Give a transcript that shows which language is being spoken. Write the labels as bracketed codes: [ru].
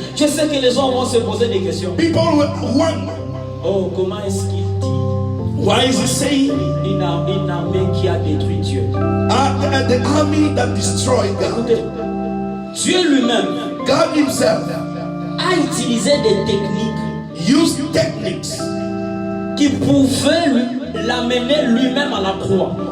[fr] Je sais que les gens vont se poser des questions. [en] People will wonder, [fr] Oh, comment est-ce qu'il dit [en] why is he saying [fr] une armée qui a détruit Dieu? [en] the army that destroyed God? [fr] Écoutez, Dieu lui-même [en] God himself [fr] a utilisé des techniques [en] used techniques [fr] qui pouvaient l'amener lui-même à la croix.